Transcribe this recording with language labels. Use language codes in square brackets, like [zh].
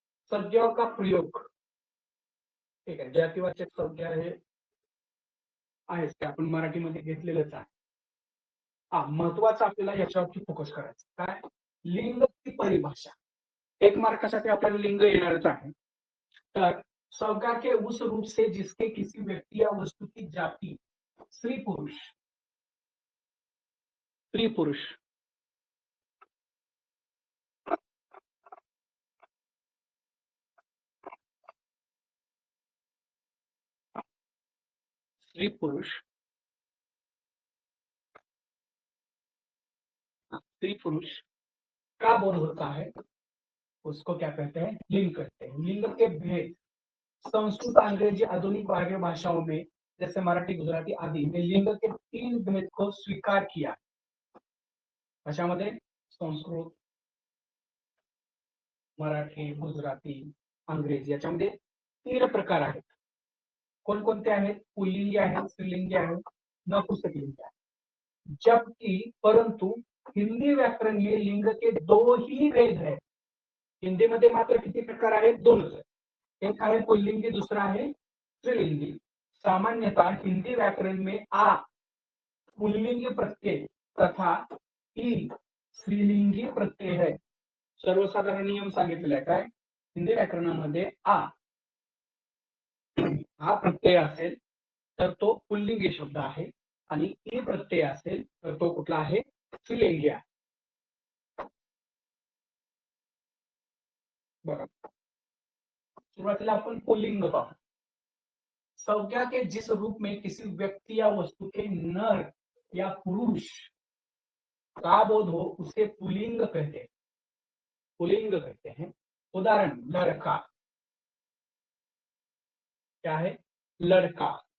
[hi] संज्ञाओं का प्रयोग, [mr] ठीक आहे, जातिवाचक संज्ञा हे आहेच ते आपण मराठीमध्ये घेतलेलंच आहे। महत्वाचं आपल्याला याच्यावरती फोकस करायचं काय? लिंगची परिभाषा। एक मार्कासाठी आपल्याला लिंग येणारच आहे। [hi] तर संज्ञा के उस रूप से जिसके किसी व्यक्ति या वस्तु की जाति स्त्री पुरुष स्त्री पुरुष, स्त्री पुरुष, स्त्री पुरुष का बोध होता है उसको क्या कहते हैं? लिंग कहते हैं। लिंग के भेद संस्कृत, अंग्रेजी, आधुनिक भारतीय भाषाओं में जैसे मराठी, गुजराती आदि में लिंग के 3 भेद को स्वीकार किया। [mr] भाषामध्ये संस्कृत, मराठी, गुजराती, अंग्रेजी याच्यामध्ये 3 प्रकार आहेत. कोणकोणते आहेत? पुल्लिंगी आहेत, स्त्रीलिंगी आहेत, नपुंसकलिंगी आहेत. [hi] जबकि परंतु हिंदी व्याकरण में लिंग के 2 ही भेद है. [mr] हिंदी मध्ये मात्र किती प्रकार आहेत? 2च आहेत. एक आहे पुल्लिंगी, [hi] दूसरा है स्त्रीलिंगी. सामान्यतः हिंदी व्याकरण में आ पुल्लिंगी प्रत्यय तथा ई स्त्रीलिंगी प्रत्यय है. [mr] सर्वसाधारण नियम सांगितलेला आहे. काय? हिंदी व्याकरणामध्ये आ हा प्रत्यय असेल तर तो पुल्लिंगी शब्द आहे आणि ई प्रत्यय असेल तर तो कुठला आहे? स्त्रीलिंगी आहे. बघा, शुरुआतीला आपण पुल्लिंग पाहू. [hi] संज्ञा के जिस रूप में किसी व्यक्ति या वस्तु के नर या पुरुष का बोध हो उसे पुल्लिंग कहते हैं. पुल्लिंग कहते हैं. उदाहरण, लड़का. क्या है? लड़का.